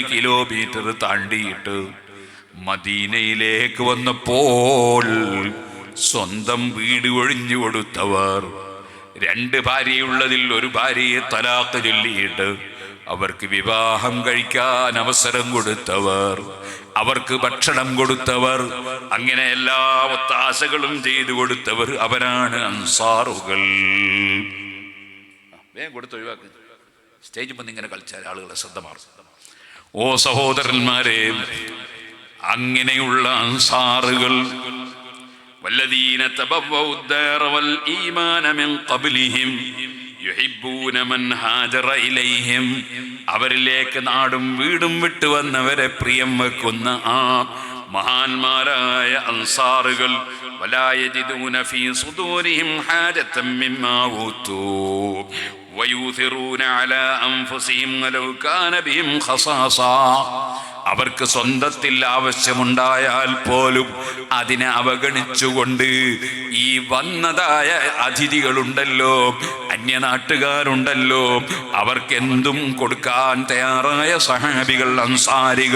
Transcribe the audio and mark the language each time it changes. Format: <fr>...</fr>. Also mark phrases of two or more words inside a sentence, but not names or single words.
<ml>കിലോമീറ്റർ താണ്ടിയിട്ട് മദീനയിലേക്ക് വന്നപ്പോൾ സ്വന്തം വീട് ഒഴിഞ്ഞു കൊടുത്തവർ, 2 ഭാര്യയുള്ളതിൽ ഒരു ഭാര്യയെ തലാഖ് ചൊല്ലിയിട്ട് അവർക്ക് വിവാഹം കഴിക്കാൻ അവസരം കൊടുത്തവർ, അവർക്ക് ഭക്ഷണം കൊടുത്തവർ, അങ്ങനെ എല്ലാ ഒത്താശകളും ചെയ്തു കൊടുത്തവർ അവരാണ് അൻസാറുകൾ. വേഗം കൊടുത്ത് ഒഴിവാക്ക്. സ്റ്റേജ് വന്ന് ഇങ്ങനെ കളിച്ചാൽ ആളുകളെ ശ്രദ്ധ മാറും. ഓ സഹോദരന്മാരെ, അങ്ങനെയുള്ള അൻസാറുകൾ</ml> <ar>والذين تبوءوا الدار والإيمان من قبلهم يحبون من هاجر</ar> <ml>إليهم അവരിലേക്ക് നാടും വീടും വിട്ടു വന്നവരെ പ്രിയം വെക്കുന്ന ആ മഹാന്മാരായ അൻസാറുകൾ</ml> <ar>ولا يجدون في صدورهم حاجة مما أوتوا ويؤثرون على أنفسهم ولو كان بهم خصاصة</ar> <ml>അവർക്ക് സ്വന്തത്തിൽ ആവശ്യമുണ്ടായാൽ പോലും അതിനെ അവഗണിച്ചുകൊണ്ട് ഈ വന്നതായ അതിഥികളുണ്ടല്ലോ, അന്യനാട്ടുകാരുണ്ടല്ലോ, അവർക്കെന്തും കൊടുക്കാൻ തയ്യാറായ സഹാബികൾ, അൻസാരികൾ.</ml>